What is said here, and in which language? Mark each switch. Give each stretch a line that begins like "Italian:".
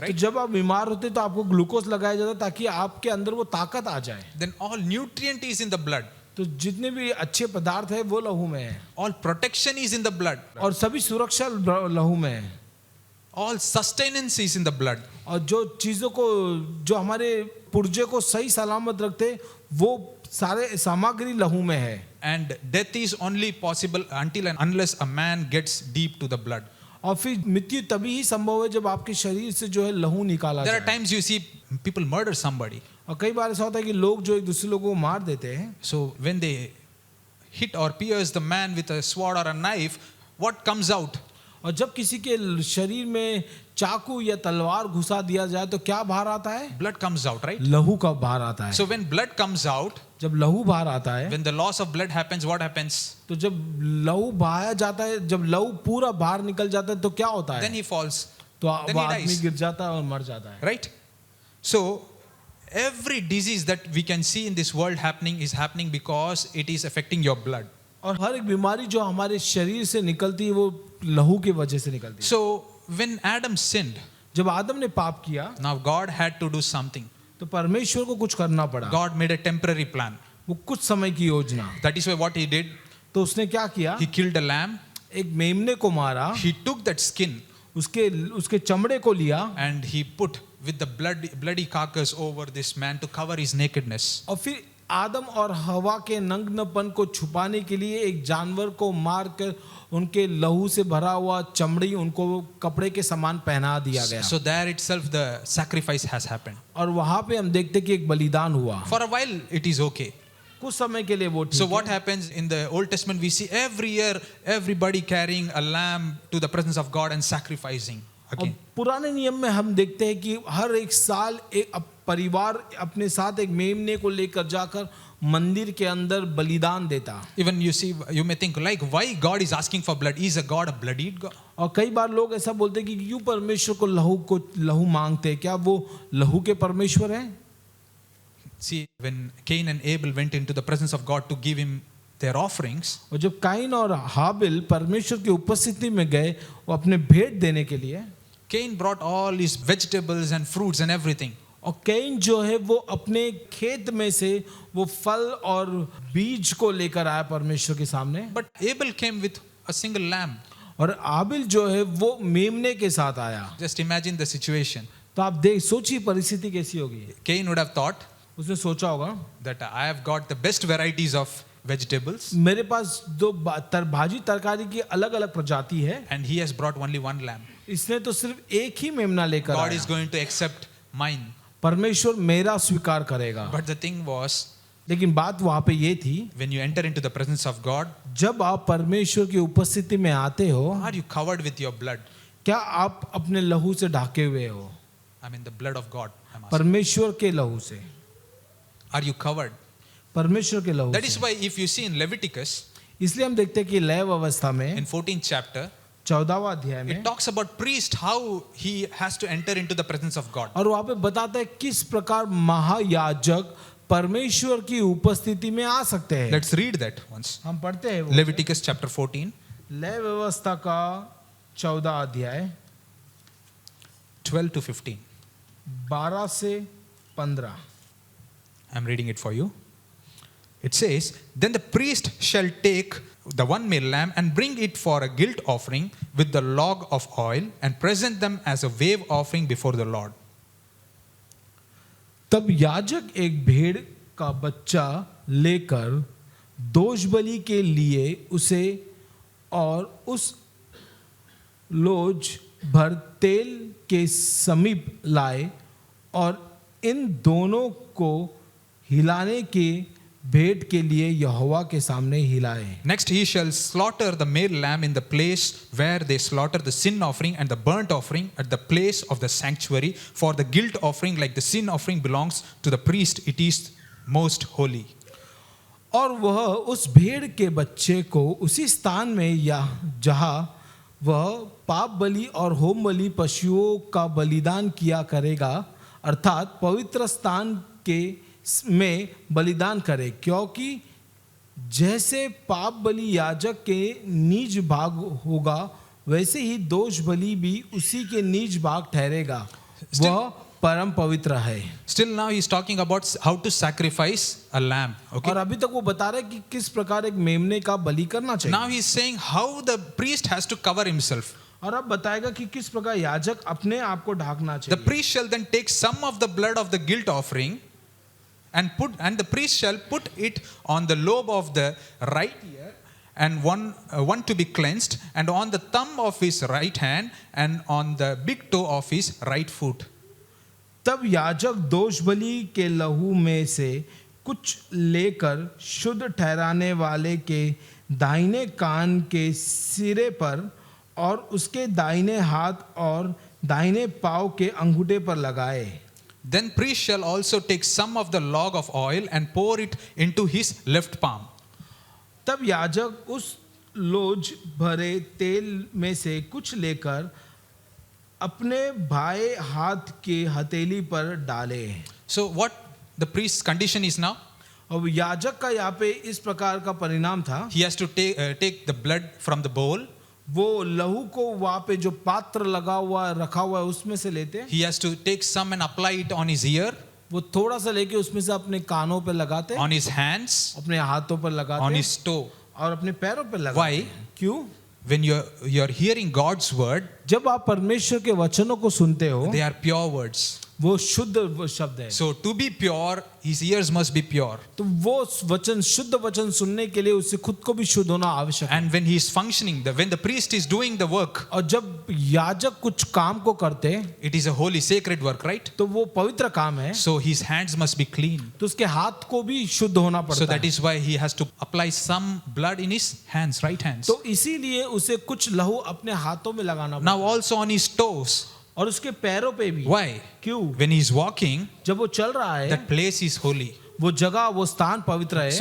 Hindi: तो
English: right?
Hindi: जब आप बीमार होते तो आपको ग्लूकोज लगाया जाता है ताकि आपके अंदर वो ताकत आ जाए।
English: Then all nutrient is in the blood.
Hindi: तो जितने भी अच्छे पदार्थ है वो लहू में है,
English: All protection is in the blood.
Hindi: और सभी सुरक्षा लहू में है,
English: All sustenance is in the blood.
Hindi: और जो चीजों को जो हमारे पुर्जे को सही सलामत रखते वो सारे सामग्री लहू में है।
English: And death is only possible until and unless a man gets deep to the blood.
Hindi: और फिर मृत्यु तभी ही संभव है जब आपके शरीर से जो है लहू निकाला
English: There are
Hindi: जाए।
English: times you see people murder somebody.
Hindi: और कई बार ऐसा होता है कि लोग जो एक दूसरे लोगों को मार देते हैं,
English: So when they hit or pierce the man with a sword or a knife, what comes out?
Hindi: और जब किसी के शरीर में चाकू या तलवार घुसा दिया जाए तो क्या बाहर आता है?
English: Blood comes out, right?
Hindi: लहू का बाहर आता है।
English: So when blood comes out,
Hindi: जब लहू बाहर आता है,
English: when the loss of blood happens, what happens?
Hindi: तो जब लहू बहाया जाता है, जब लहू पूरा बाहर निकल जाता है तो क्या होता
English: Then
Hindi: है?
English: he falls,
Hindi: तो
English: then
Hindi: वो
English: he
Hindi: आदमी
English: dies.
Hindi: गिर जाता है और मर जाता है।
English: right? So every disease that we can see in this world happening is happening because it is affecting your blood.
Hindi: और हर एक बीमारी जो हमारे शरीर से निकलती है वो लहू की वजह से निकलती है।
English: So when Adam sinned,
Hindi: जब आदम ने पाप किया
English: now God had to do something.
Hindi: तो परमेश्वर को कुछ करना पड़ा।
English: God made a temporary plan.
Hindi: वो कुछ समय की योजना।
English: That is why what he did,
Hindi: तो उसने क्या किया?
English: he killed a lamb,
Hindi: एक मेमने को मारा,
English: he took that skin
Hindi: उसके चमड़े को लिया
English: and he put with the bloody carcass over this man to cover his nakedness.
Hindi: और फिर आदम और हवा के नग्नपन को छुपाने के लिए एक जानवर को मार कर उनके लहू से भरा हुआ चमड़ी उनको कपड़े के समान पहना दिया गया।
English: So there itself the sacrifice has happened.
Hindi: और वहां पे हम देखते कि एक बलिदान हुआ।
English: For a while it is okay.
Hindi: कुछ समय के लिए वो ठीक
English: So
Hindi: है।
English: what happens in the Old Testament, we see every year everybody carrying a lamb to the presence of God and sacrificing.
Hindi: और
English: again.
Hindi: पुराने नियम में हम देखते हैं कि हर एक साल एक परिवार अपने साथ एक मेमने को लेकर जाकर मंदिर के अंदर बलिदान देता।
English: Even you see, you may think like, why God is asking for blood? Is a God a bloodied God?
Hindi: और कई बार लोग ऐसा बोलते हैं कि क्यों परमेश्वर को लहू मांगते हैं, क्या वो लहू के परमेश्वर हैं?
English: See, when Cain and Abel went into the presence of God to give him their offerings,
Hindi: और जब काइन और हाबिल परमेश्वर की उपस्थिति में गए वो अपने भेंट देने के लिए,
English: Cain brought all his vegetables and fruits and everything.
Hindi: और कैन जो है वो अपने खेत में से वो फल और बीज को लेकर आया परमेश्वर के सामने,
English: But Abel came with a single lamb.
Hindi: और आबिल जो है वो मेमने के साथ आया।
English: Just imagine the situation.
Hindi: तो आप सोचिए परिस्थिति कैसी होगी।
English: Cain would have thought
Hindi: उसने सोचा होगा
English: that I have got the best varieties of vegetables
Hindi: मेरे पास दो भाजी तरकारी की अलग अलग प्रजाति है,
English: and he has brought only one lamb.
Hindi: इसने तो सिर्फ एक ही मेमना लेकर
English: God
Hindi: आया।
English: is going to accept mine.
Hindi: परमेश्वर मेरा स्वीकार करेगा।
English: But the thing was,
Hindi: लेकिन बात वहां पे ये थी,
English: when you enter into the presence of God,
Hindi: जब आप परमेश्वर की उपस्थिति में आते हो,
English: are you covered with your blood?
Hindi: क्या आप अपने लहू से ढके हुए हो?
English: I mean the blood of God. I'm asking.
Hindi: परमेश्वर के लहू से,
English: Are you covered?
Hindi: परमेश्वर के लहू
English: That is
Hindi: से।
English: why if you see in Leviticus,
Hindi: इसलिए हम देखते हैं कि लय अवस्था में
English: in 14th chapter,
Hindi: 14वां अध्याय में,
English: it talks about priest, how he has to enter into the presence of God.
Hindi: और वहां पे बताता है किस प्रकार महायाजक परमेश्वर की उपस्थिति में आ सकते हैं।
English: Let's read that once.
Hindi: हम पढ़ते हैं वो
English: Leviticus chapter 14,
Hindi: लय व्यवस्था का 14 अध्याय
English: 12 to 15.
Hindi: 12 से 15।
English: I'm reading it for you. It says, Then the priest shall take the one male lamb and bring it for a guilt offering with the log of oil and present them as a wave offering before the Lord.
Hindi: तब याजक एक भेड़ का बच्चा लेकर दोष बलि के लिए उसे और उस लोज भर तेल के समीप लाए और इन दोनों को हिलाने के भेंट के लिए यहोवा के सामने हिलाए।
English: Next he shall slaughter the male lamb in the place where they slaughter the sin offering and the burnt offering at the place of the sanctuary, for the guilt offering like the sin offering belongs to the priest, it is most holy.
Hindi: और वह उस भेड़ के बच्चे को उसी स्थान में या जहाँ वह पाप बलि और होम बलि पशुओं का बलिदान किया करेगा, अर्थात पवित्र स्थान के में बलिदान करे, क्योंकि जैसे पाप बलि याजक के निज भाग होगा वैसे ही दोष बलि भी उसी के निज भाग ठहरेगा, वह परम पवित्र है।
English: Still now he is talking about how to sacrifice a lamb. Okay.
Hindi: और अभी तक वो बता रहे कि किस प्रकार एक मेमने का बलि करना चाहिए।
English: Now he is saying how the priest has to cover himself.
Hindi: और अब बताएगा कि किस प्रकार याजक अपने आप को ढाकना
English: The
Hindi: चाहिए।
English: priest shall then take some of the blood of the guilt offering and the priest shall put it on the lobe of the right ear and one to be cleansed, and on the thumb of his right hand and on the big toe of his right foot.
Hindi: तब याजक दोष बलि के लहू में से कुछ लेकर शुद्ध ठहराने वाले के दाहिने कान के सिरे पर और उसके दाहिने हाथ और दाहिने पांव के अंगूठे पर लगाए।
English: Then priest shall also take some of the log of oil and pour it into his left palm.
Hindi: तब याजक उस लोज भरे तेल में से कुछ लेकर अपने बाएं हाथ के हथेली पर डाले।
English: So what the priest's condition is now?
Hindi: अब याजक का यहाँ पे इस प्रकार का परिणाम था,
English: He has to take the blood from the bowl.
Hindi: वो लहू को वहाँ पे जो पात्र लगा हुआ रखा हुआ है उसमें से लेते,
English: He has to take some and apply it on his ear,
Hindi: वो थोड़ा सा लेके उसमें से अपने कानों पे लगाते,
English: on his hands,
Hindi: अपने हाथों पर
English: on
Hindi: लगाते
English: his toe.
Hindi: और अपने पैरों पे लगाते।
English: Why?
Hindi: क्यों?
English: When you're hearing God's word,
Hindi: जब आप परमेश्वर के वचनों को सुनते हो,
English: they are pure words.
Hindi: वो शुद्ध शब्द है।
English: So to be pure, his ears must be pure.
Hindi: तो वो वचन, शुद्ध वचन सुनने के लिए उसे खुद को भी शुद्ध होना आवश्यक है।
English: And when he is functioning, when the priest is doing the work,
Hindi: और जब याजक कुछ काम को करते,
English: it is a holy sacred work, right?
Hindi: तो वो पवित्र काम है,
English: So his hands must be clean.
Hindi: तो उसके हाथ को भी शुद्ध होना
English: So
Hindi: पड़ता
English: that
Hindi: है।
English: is why he has to apply some blood in his hands, right hands.
Hindi: तो इसीलिए उसे कुछ लहू अपने हाथों में लगाना पड़ता
English: Now also on his toes.
Hindi: है और उसके पैरों पे भी।
English: Why?
Hindi: क्यों?
English: When he is walking,
Hindi: जब वो चल रहा है,
English: that place is holy.
Hindi: वो जगह, वो स्थान पवित्र है,